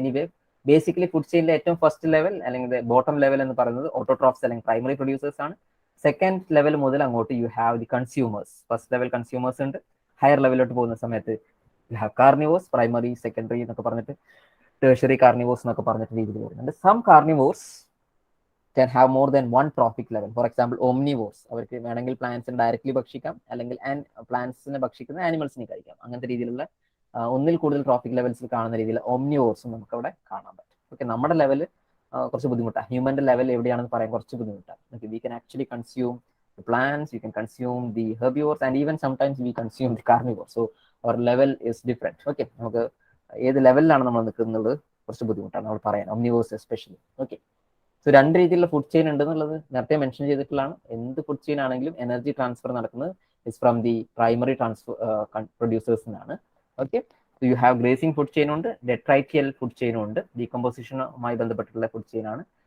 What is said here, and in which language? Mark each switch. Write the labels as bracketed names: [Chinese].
[Malayalam] Anyway basically food ചെയിനിലെ ഏറ്റവും first level അല്ലെങ്കിൽ bottom level എന്ന് പറയുന്നത് ഓട്ടോട്രോഫ്സ് അല്ലെങ്കിൽ പ്രൈമറി പ്രൊഡ്യൂസേഴ്സ് ആണ്. സെക്കൻഡ് ലെവൽ മുതൽ അങ്ങോട്ട് [English] You have the consumers. [Malayalam] First level consumers ഉണ്ട്, ഹയർ ലെവലിലോട്ട് പോകുന്ന സമയത്ത് [English] you have carnivores, [Malayalam] primary secondary എന്നൊക്കെ പറഞ്ഞിട്ട് ടേഴ്ഷറി കാർണിവോഴ്സ് എന്നൊക്കെ പറഞ്ഞിട്ട് രീതിയിൽ വരുന്നുണ്ട്. [English] Some carnivores can have more than one trophic level. For example, [Malayalam] omnivores, അവർക്ക് വേണമെങ്കിൽ പ്ലാന്റ്സിനെ ഡയറക്ട്ലി ഭക്ഷിക്കാം, അല്ലെങ്കിൽ പ്ലാന്റ്സിനെ ഭക്ഷിക്കുന്ന ആനിമൽസിനെ കഴിക്കാം. അങ്ങനത്തെ രീതിയിലുള്ള ഒന്നിൽ കൂടുതൽ ട്രോഫിക് ലെവൽസിൽ കാണുന്ന രീതിയിൽ ഓംനിവോർസും നമുക്ക് അവിടെ കാണാൻ പറ്റും. ഓക്കെ, നമ്മുടെ ലെവൽ കുറച്ച് ബുദ്ധിമുട്ടാണ്. ഹ്യൂമന്റെ ലെവൽ എവിടെയാണെന്ന് പറയാൻ കുറച്ച് ബുദ്ധിമുട്ടാണ്. [English] Okay, we can actually consume the plants, you can consume the herbivores, and even sometimes we consume the carnivores. So our level is different. [Malayalam] Okay, നമുക്ക് ഏത് ലെവലിലാണ് നമ്മൾ നിൽക്കുന്നത് കുറച്ച് ബുദ്ധിമുട്ടാണ് നമ്മൾ പറയാൻ, [English] omnivores especially. [Malayalam] ഓക്കെ, സോ രണ്ട് രീതിയിലുള്ള ഫുഡ് ചെയിൻ ഉണ്ടെന്നുള്ളത് നേരത്തെ മെൻഷൻ ചെയ്തിട്ടുള്ളതാണ്. എന്ത് ഫുഡ് ചെയിൻ ആണെങ്കിലും എനർജി ട്രാൻസ്ഫർ നടക്കുന്നത് [English] is from the primary [Malayalam] transfer പ്രൊഡ്യൂസേഴ്സിനാണ്. Okay, [English] so you have [Malayalam] grazing food chain ഉണ്ട്, ഡെട്രൈറ്റിയൽ ഫുഡ് ചെയിനും ഉണ്ട്, ഡീകമ്പോസിഷനുമായി ബന്ധപ്പെട്ടുള്ള ഫുഡ് ചെയിൻ ആണ്.